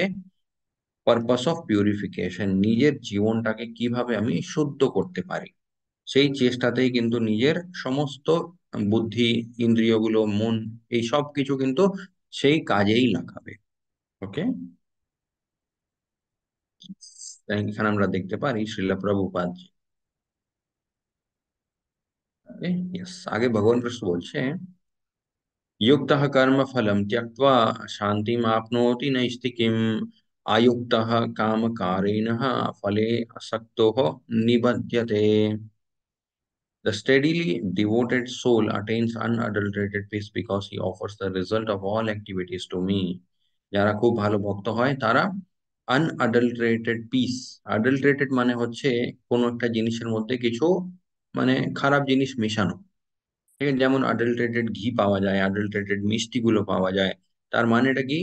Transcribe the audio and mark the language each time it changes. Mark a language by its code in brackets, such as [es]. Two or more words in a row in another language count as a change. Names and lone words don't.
[en] Purpose of purification, [bn] নিজের জীবনটাকে কিভাবে আমি শুদ্ধ করতে পারি সেই চেষ্টাতেই কিন্তু নিজের সমস্ত বুদ্ধি, ইন্দ্রিয়গুলো, মন, এই সব কিছু কিন্তু সেই কাজেই লাগাবে। ওকে। তাই এখানে আমরা দেখতে পারি শ্রীলা প্রভুপাদ জি। Yes, আগে ভগবান কৃষ্ণ বলছে, [sa] युक्तः कर्मफलं त्यक्त्वा शान्तिमाप्नोति नैष्ठिकीम् अयुक्तः कामकारेणः फले असक्तो निबध्यते। [en] The steadily devoted soul attains unadulterated peace because he offers the result of all activities to me. [bn] যারা খুব ভালো ভক্ত হয় তারা [en] unadulterated peace, [bn] অ্যাডাল্টারেটেড মানে হচ্ছে কোনো একটা জিনিসের মধ্যে কিছু মানে খারাপ জিনিস মেশানো। ঠিক আছে, যেমন অ্যাডাল্টারেটেড ঘি পাওয়া যায়, অ্যাডাল্টারেটেড মিষ্টি গুলো পাওয়া যায়। তার মানেটা কি?